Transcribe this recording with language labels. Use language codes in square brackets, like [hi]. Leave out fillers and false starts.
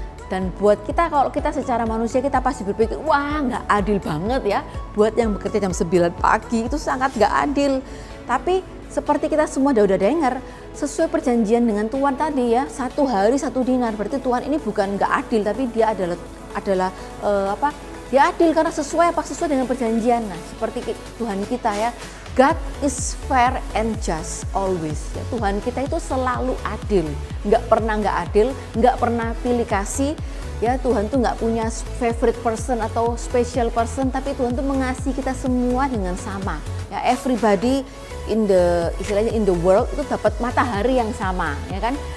[id] Dan buat kita, kalau kita secara manusia, kita pasti berpikir, wah nggak adil banget ya, buat yang bekerja jam 9 pagi itu sangat nggak adil. Tapi seperti kita semua udah dengar, sesuai perjanjian dengan Tuhan tadi ya, 1 hari 1 dinar, berarti Tuhan ini bukan nggak adil, tapi dia adalah dia adil karena sesuai dengan perjanjian. Nah, seperti Tuhan kita ya, [en] God is fair and just always. [id] Ya, Tuhan kita itu selalu adil, nggak pernah nggak adil, nggak pernah pilih kasih. Ya, Tuhan tuh nggak punya favorite person atau special person, tapi Tuhan tuh mengasihi kita semua dengan sama. Ya, [en] everybody in the world [id] itu dapat matahari yang sama, ya kan?